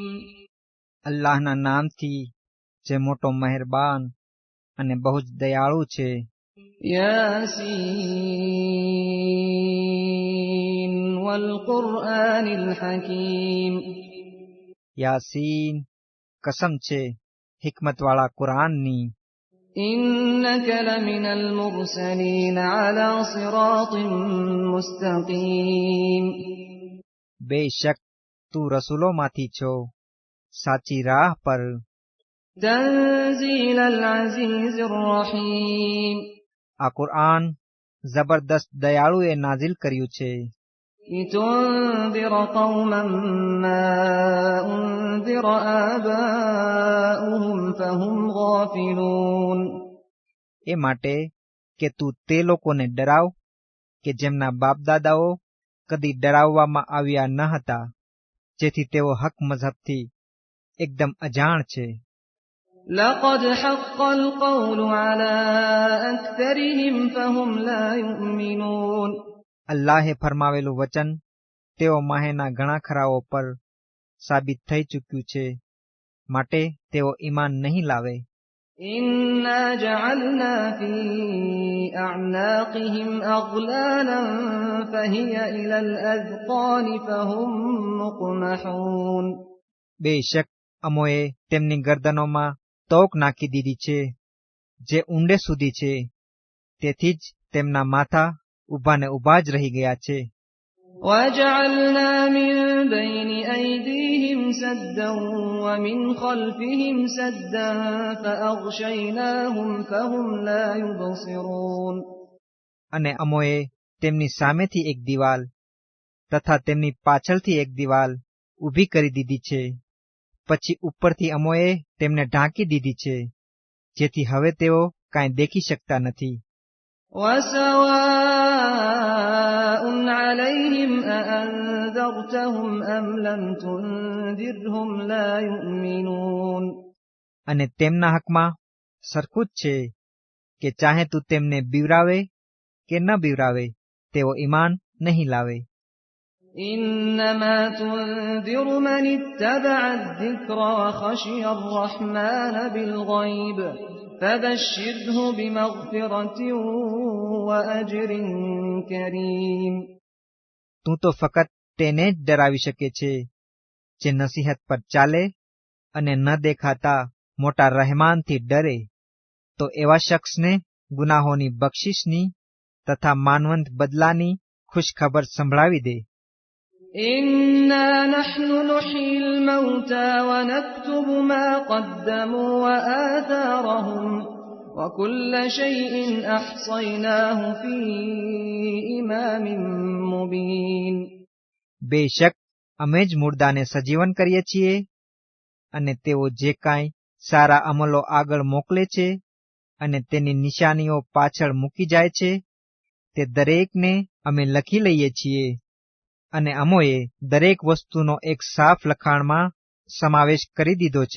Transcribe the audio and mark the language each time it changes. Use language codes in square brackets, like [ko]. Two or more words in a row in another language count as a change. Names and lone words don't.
[gu] અલ્લાહના નામથી જે મોટો મેહરબાન અને બહુ જ દયાળુ છે। [ar] يس والقرآن الحكيم. [gu] યાસીન કસમ છે હિકમત વાળા કુરાન ની। [ar] إنك لمن المرسلين على صراط مستقيم. [gu] બેશક તું રસૂલો માંથી છો સાચી રાહ પર। [ar] تنزيل العزيز الرحيم. [gu] આ કુરાન જબરદસ્ત દયાળુ એ નાજિલ કર્યું છે। [ar] لتنذر قوما ما أنذر آباؤهم فهم غافلون. [gu] એ માટે કે તું તે લોકોને ડરાવ કે જેમના બાપ દાદાઓ કદી ડરાવવામાં આવ્યા न હતા, જેથી તેઓ હક મઝહબથી એકદમ અજાણ છે। [ar] لقد حق القول على أكثرهم فهم لا يؤمنون. [gu] અલ્લાહે ફરમાવેલું વચન તેઓ માહેના ઘણા ખરાઓ પર સાબિત થઈ ચૂક્યું છે, માટે તેઓ ઈમાન નહીં લાવે। [ar] إنا جعلنا في أعناقهم أغلالا فهي إلى الأذقان فهم مقمحون. [gu] બેશક અમોએ તેમની ગરદનોમાં તોક નાખી દીધી છે, જે ઊંડે સુધી છે, તેથી જ તેમના માથા ઊભા ને ઊભા જ રહી ગયા છે। [ar] وجعلنا من بين أيديهم سدا ومن خلفهم سدا فأغشيناهم فهم لا يبصرون। [gu] અને અમોએ તેમની સામેથી એક દિવાલ તથા તેમની પાછળથી એક દિવાલ ઊભી કરી દીધી છે, પછી ઉપરથી અમોએ તેમને ઢાંકી દીધી છે, જેથી હવે તેઓ કાંઈ દેખી શકતા નથી। [ar] وسواء عليهم أأنذرتهم أم لم تنذرهم لا يؤمنون। [gu] અને તેમના હકમાં સરખું જ છે કે ચાહે તું તેમને બીવરાવે કે ન બીવરાવે, તેઓ ઈમાન નહીં લાવે। [ar] إنما تنذر من اتبع الذكر وخشي الرحمن بالغيب فبشره بمغفرة وأجر كريم। [gu] તું તો ફકત તેને જ ડરાવી શકે છે જે નસીહત પર ચાલે અને ન દેખાતા મોટા રહેમાનથી ડરે, તો એવા શખ્સને ગુનાહોની બક્ષિસની તથા માનવંત બદલાની ખુશખબર સંભળાવી દે। [ar] إنا نحن نحيي الموتى ونكتب ما قدموا وآثارهم وكل شيء أحصيناه في إمام مبين। [gu] બેશક અમે જ મુર્દાને સજીવન કરીએ છીએ અને તેઓ જે કાંઈ સારા અમલો આગળ મોકલે છે અને તેની નિશાનીઓ પાછળ મૂકી જાય છે, તે દરેકને અમે લખી લઈએ છીએ અને અમોએ દરેક વસ્તુનો એક સાફ લખાણમાં સમાવેશ કરી દીધો છે।